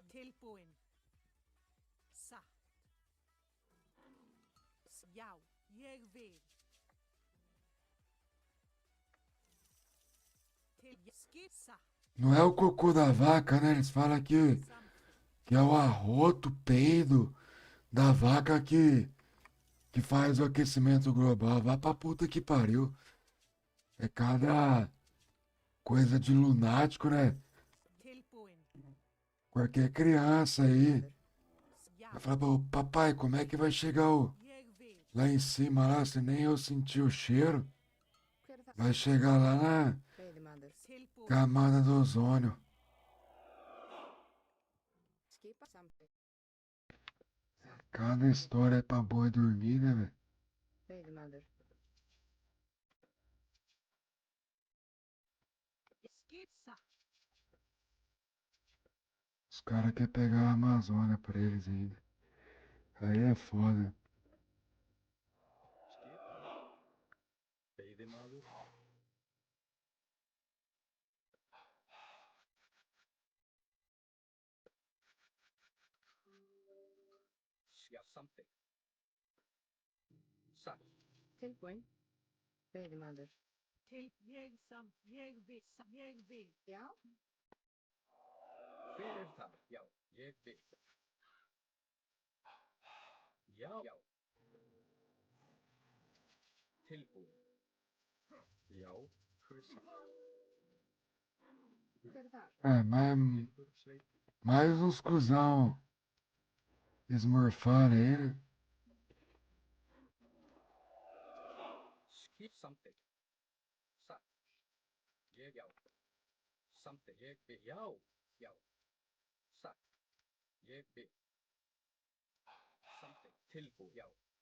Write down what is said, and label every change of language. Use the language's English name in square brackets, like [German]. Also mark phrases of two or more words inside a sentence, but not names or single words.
[Icelandic] Tilbúin. Satt. Já, ég vil. Skip satt. [Portuguese] Não é o cocô da vaca, né? Eles falam que é o arroto, o peido da vaca que faz o aquecimento global. Vá pra puta que pariu. É cada coisa de lunático, né? [Icelandic] Tilbúin. [Portuguese] Qualquer criança aí [Icelandic] Já, [Portuguese] vai falar, "Pô, papai, como é que vai chegar [Icelandic] ég vil. [Portuguese] lá em cima, lá, se nem eu sentir o cheiro? [Icelandic] Hver er það? [Portuguese] Vai chegar lá na [Icelandic] Veiðimaður. Tilbúin. [Portuguese] camada do ozônio." [Icelandic] Skipa samþykkt. [Portuguese] Cada história é pra boi dormir, né, velho? [Icelandic] Veiðimaður. Skip satt. [Portuguese] Os caras querem pegar a Amazônia pra eles ainda. Aí é foda. [Icelandic] Skipan. Veiðimaður. Já, samþykkt. Satt. Tilbúin. Veiðimaður. Ég vil. Ég vil. Já. Hver er það? Já, ég vil. Já. Já. Tilbúin. Já, hver satt? Hver er það? [Portuguese] É, mas [Icelandic] Timbursveit. [Portuguese] mais uns cuzão esmorfando aí, né? [Icelandic] Skip samþykkt. Satt. Ég já. Samþykkt. Ég vil. Já. Já. Satt. Ég vil. Samþykkt. Tilbúin. Já.